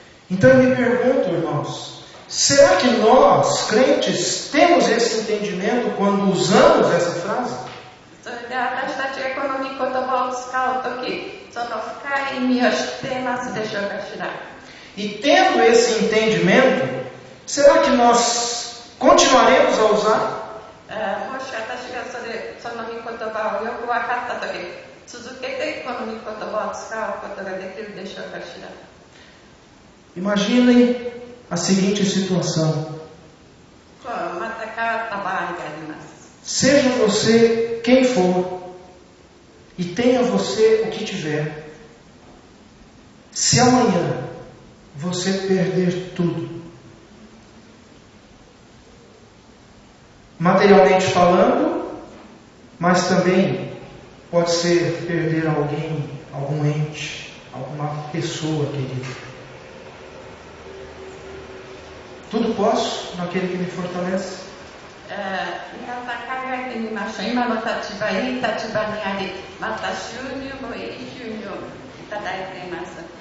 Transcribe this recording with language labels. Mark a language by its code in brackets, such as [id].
[pt] Então eu me pergunto, irmãos, será que nós, crentes, temos esse entendimento quando usamos essa frase? [ja] それで私たちがこの御言葉を使うとき、その深い意味を知っていますでしょうかしら。 [pt] E tendo esse entendimento, será que nós continuaremos a usar? [ja] もし私がその御言葉をよく分かったとき、続けてこの御言葉を使うことができるでしょうかしら。 [pt] Imaginem a seguinte situação. [ja] また変わった場合があります。 [pt] Seja você quem for, e tenha você o que tiver, se amanhã você perder tudo, materialmente falando, mas também pode ser perder alguém, algum ente, alguma pessoa querida. Tudo posso naquele que me fortalece. [ja] 皆さん考えてみましょう。今の立場、いい立場にあり、また収入もいい収入をいただいています。